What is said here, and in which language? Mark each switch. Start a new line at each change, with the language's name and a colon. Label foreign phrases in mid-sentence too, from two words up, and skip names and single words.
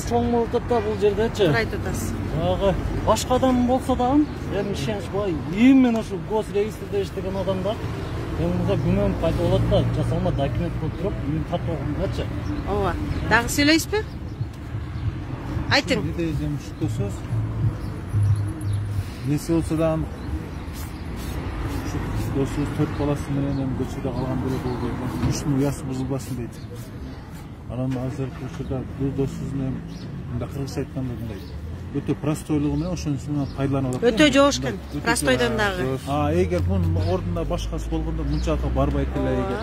Kyrgyz: Чоң болуп атат да бул жердечи. Туура айтып атасыз. Ага, башка адам болсо дагы, эми ишенич бай, именно ошо гос регистрде иштеген адамдар эми күнөм пайда болот да, жасалма документ толтуруп, үйүн тартып. Ооба. Дагы сүйлөйсүзбү? Айтың. Что сөз? Несі болса да досыбыз 4 баласы менен эми көчөдө калган деле болду. Үчтүн уясы бузулбасын дейт. Анан азыркы учурда бул досубуздун эми мындай кыргызча айтканда мындай өтө простойлугу менен ошонусунан пайдаланып атат. Өтө жоошкен. Простойдон дагы. Эгер мунун ордунда башкасы болгондо мынчалык барбайт эле эгер.